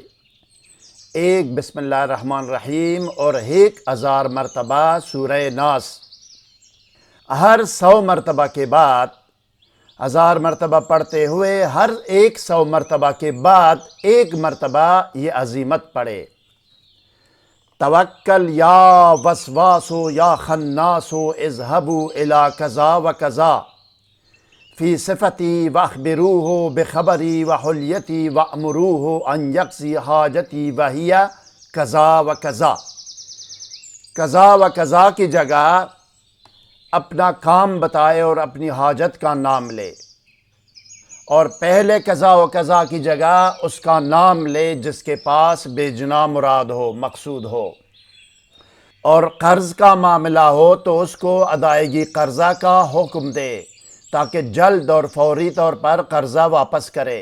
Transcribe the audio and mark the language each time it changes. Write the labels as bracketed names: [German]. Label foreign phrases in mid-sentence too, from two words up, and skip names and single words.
[Urdu] 1 [Arabic] بسم اللہ الرحمن الرحیم [Urdu] اور 1000 مرتبہ سورہ ناس۔ ہر 100 مرتبہ کے بعد 1000 مرتبہ پڑھتے ہوئے ہر 100 مرتبہ کے بعد 1 مرتبہ یہ عظیمت پڑھے: [Arabic] توکل یا وسواسو یا خناسو اذهبوا الی کذا و کذا فی صفتی واخبروہ بخبری وحلیتی وامروہ ان یقضی حاجتی وہی کذا و کذا۔ کذا و کذا [Urdu] کی جگہ اپنا کام بتائے اور اپنی حاجت کا نام لے، اور پہلے [Arabic] کذا و کذا [Urdu] کی جگہ اس کا نام لے جس کے پاس بے جنا مراد ہو، مقصود ہو۔ اور قرض کا معاملہ ہو تو اس کو ادائیگی قرضہ کا حکم دے تاکہ جلد اور فوری طور پر قرضہ واپس کرے۔